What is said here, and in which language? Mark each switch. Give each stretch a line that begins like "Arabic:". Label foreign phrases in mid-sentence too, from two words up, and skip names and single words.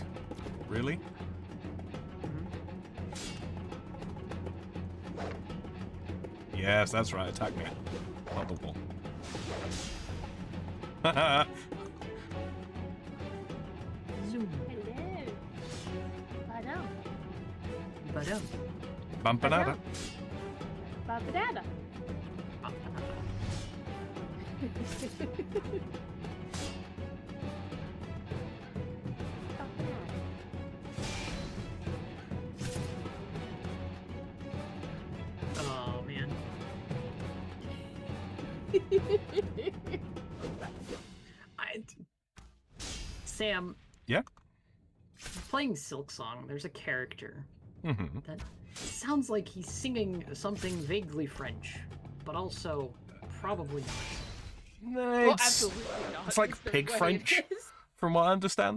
English: Really? Yes, that's right. Attack me. Not the wall. Zoom. Hello. Hello. Ba-dum. Bumpanada. Ba-ba-da-da. Oh man. Sam. Yeah? Playing Silk Song, there's a character Mm-hmm. that sounds like he's singing something vaguely French, but also probably not. Well, absolutely not. It's like It's the pig way it French. is. From what I understand.